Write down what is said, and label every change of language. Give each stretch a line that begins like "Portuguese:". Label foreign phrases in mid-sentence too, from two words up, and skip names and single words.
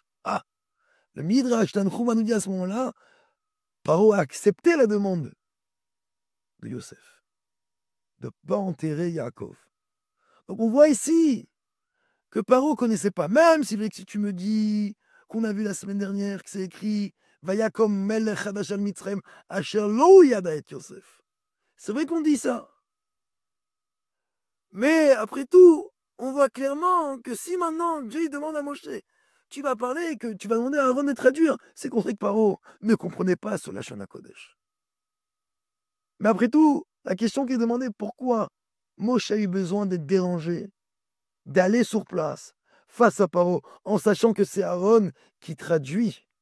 French: Ah, le Midrash Tanchuma nous dit à ce moment-là, Paro a accepté la demande de Yosef de ne pas enterrer Yaakov. Donc on voit ici que Paro ne connaissait pas, même si tu me dis qu'on a vu la semaine dernière que c'est écrit
Hebrew: ויקם מלך חדש על מצרים אשר לא ידע את יוסף.
French: C'est vrai qu'on dit ça. Mais après tout, on voit clairement que si maintenant Dieu demande à Moshe: tu vas parler, que tu vas demander à Aaron de traduire, c'est qu'on sait que Paro ne comprenait pas ce Lashon HaKodesh. Mais après tout, la question qui est demandée: pourquoi Moshe a eu besoin d'être dérangé, d'aller sur place, face à Paro, en sachant que c'est Aaron qui traduit?